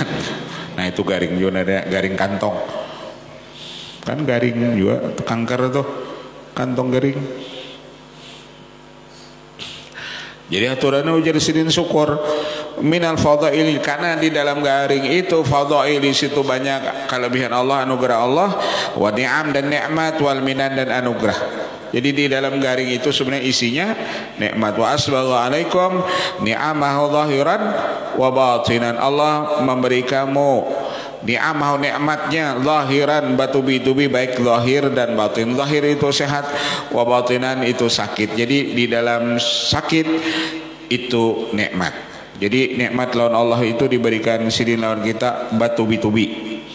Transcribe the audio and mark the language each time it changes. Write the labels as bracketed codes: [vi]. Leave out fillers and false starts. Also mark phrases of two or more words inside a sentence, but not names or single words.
[bjn] Nah itu garing juga, ada garing kantong. Kan garing juga kanker tuh, kantong garing. Jadi aturannya ujar sidin [ar] شكر من الفضائل, [bjn] karena di dalam garing itu fadail, di situ banyak kelebihan Allah, anugerah Allah, [ar] ونعم [bjn] dan nikmat, [ar] والمنن [bjn] dan anugerah. Jadi di dalam garing itu sebenarnya isinya nikmat. [ar] وأسبغ عليكم نعمه ظاهرة وباطنة. [bjn] Allah memberi kamu ni'amahu, nikmatnya zahiran, batubi-tubi, baik zahir dan batin. Zahir itu sehat, [ar] وباطنة [bjn] itu sakit. Jadi di dalam sakit itu nikmat. Jadi nikmat lawan Allah itu diberikan sidin lawan kita batubi-tubi.